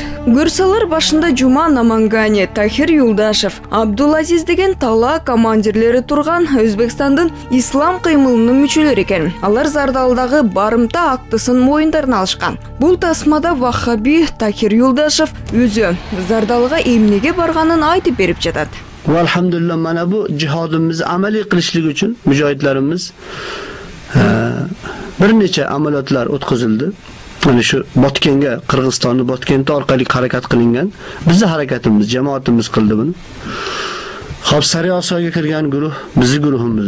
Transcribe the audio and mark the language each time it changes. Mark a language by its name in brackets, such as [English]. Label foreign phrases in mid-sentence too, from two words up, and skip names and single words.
[Kyrgyz] Көрсалар башында Жума Намангане, Тахир Юлдашев, Абдулазиз деген тала командирлери турган Өзбекстандын ислам кыймылынын мүчөлөрү экен. Алар Зардалдагы барымта актысын моюндарына алышкан. Бул тасмада Вахаби Тахир Юлдашев өзү Зардалыга эмнеге барганын айтып берип жатат. [Uzbek] Va alhamdulillah mana bu jihodimizni amaliy qilishlik uchun mujohidlarimiz bir necha amaliyotlar o'tkazildi. Mana shu Botkenga, Qirg'izistonning Botkenti orqali harakat qilingan. Bizning harakatimiz, jamoatimiz qildi buni. Xo'p, Sariosiyoga kirgan guruh bizning guruhimiz.